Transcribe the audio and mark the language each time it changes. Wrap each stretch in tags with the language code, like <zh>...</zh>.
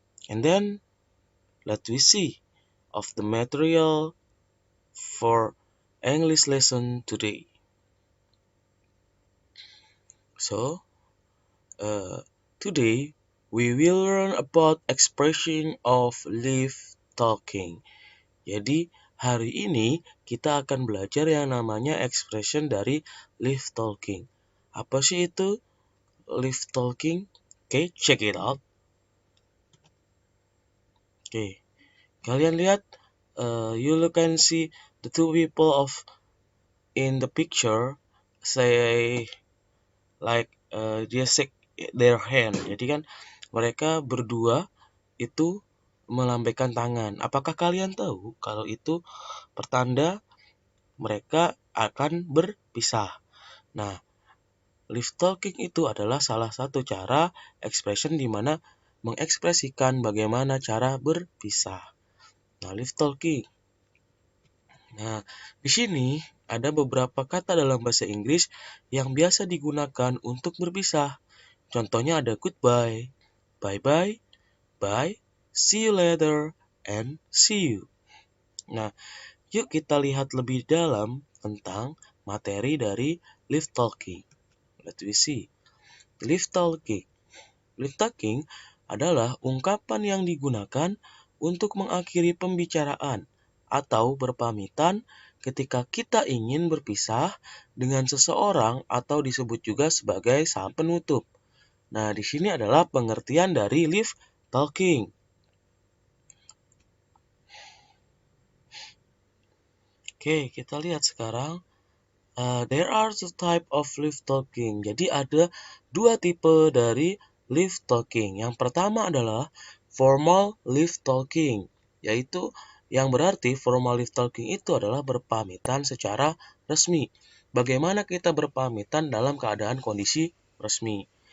<en>And then let we see of the material for English lesson today. So, today we will learn about expression of live talking.</en> <id>Jadi, hari ini kita akan belajar yang namanya expression dari live talking. Apa sih itu</id> <en>live talking? Okay, check it out. Okay,</en> <id>kalian lihat,</id> <en>you can see the two people of in the picture say like</en> <id>dia</id> <en>shake their hand.</en> <id>Jadi kan mereka berdua itu melambaikan tangan. Apakah kalian tahu kalau itu pertanda mereka akan berpisah? Nah, live talking itu adalah salah satu cara expression di mana mengekspresikan bagaimana cara berpisah. Nah, live talking. Nah, di sini ada beberapa kata dalam bahasa Inggris yang biasa digunakan untuk berpisah. Contohnya ada</id> <en>goodbye, bye-bye, bye, see you later, and see you.</en> <id>Nah, yuk kita lihat lebih dalam tentang materi dari live talking.</id> <en>Let me see.</en> <id>Live talking. Live talking adalah ungkapan yang digunakan untuk mengakhiri pembicaraan atau berpamitan ketika kita ingin berpisah dengan seseorang atau disebut juga sebagai salam penutup. Nah, di sini adalah pengertian dari live talking. Oke, kita lihat sekarang.</id> <en>There are two type of live talking.</en> <id>Jadi ada dua tipe dari live talking. Yang pertama adalah formal live talking, yaitu yang berarti formal live talking itu adalah berpamitan secara resmi. Bagaimana kita berpamitan dalam keadaan kondisi resmi.</id>